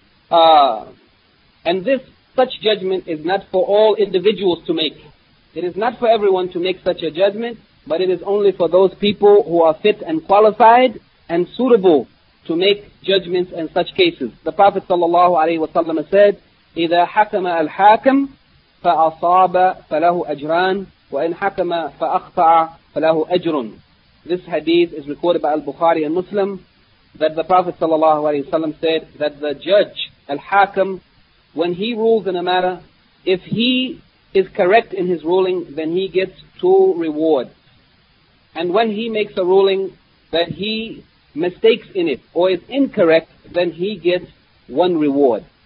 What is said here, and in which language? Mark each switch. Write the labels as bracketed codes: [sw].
[en] And this such judgment is not for all individuals to make. It is not for everyone to make such a judgment, but it is only for those people who are fit and qualified and suitable to make judgments in such cases. The Prophet sallallahu alaihi wasallam said, [ar] إِذَا حَكَمَ الْحَاكَمُ فَأَصَابَ فَلَهُ أَجْرًا وَإِنْ حَكَمَ فَأَخْطَعَ فَلَهُ أَجْرٌ. [en] This hadith is recorded by Al-Bukhari and Muslim, that the Prophet sallallahu alaihi wasallam said that the judge, Al-Hakam, when he rules in a matter, if he is correct in his ruling, then he gets two rewards. And when he makes a ruling that he mistakes in it or is incorrect, then he gets one reward.